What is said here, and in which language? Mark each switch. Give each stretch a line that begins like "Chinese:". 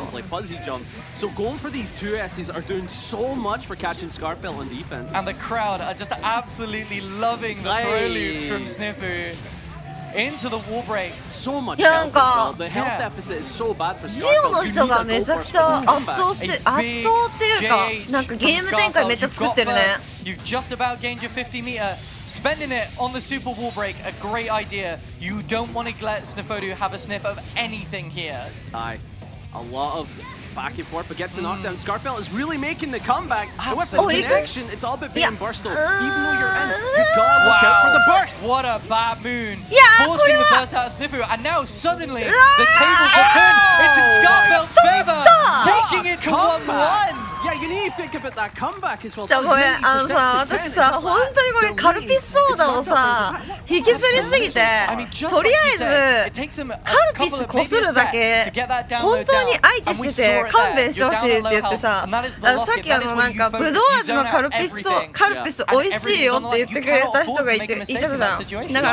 English: So going for these 2S's are doing so much for catching Scarfelt on defense. And the crowd are just absolutely loving the throw loops from Snifu. Into the wall break. So much
Japanese: いやなんか
English: the health deficit is so bad for
Japanese: ジオの人がめちゃくちゃ圧倒っていうかなんかゲーム展開めっちゃ作ってるね。
English: You've just about gained your 50 meter. Spending it on the super wall break, a great idea. You don't want to let Snifodu have a sniff of anything here. Aye, a lot of back and forth, but gets a knockdown. Scarfelt is really making the comeback. And with this connection, it's all about being burst though. Even though you're in, you gotta look out for the burst. What a bad moon. Forcing the burst out of Snifu, and now suddenly the tables have turned. It's in Scarfelt's favor, taking it to 1-1. Yeah, you need to think about that comeback as well.
Japanese: じゃあごめん、さ、私さ、本当にごめん、カルピスソーダをさ、引きずりすぎて、とりあえずカルピスこするだけ本当に相手してて勘弁してほしいって言ってさ、さっきなんかぶどう味のカルピス美味しいよって言ってくれた人がいたじゃん。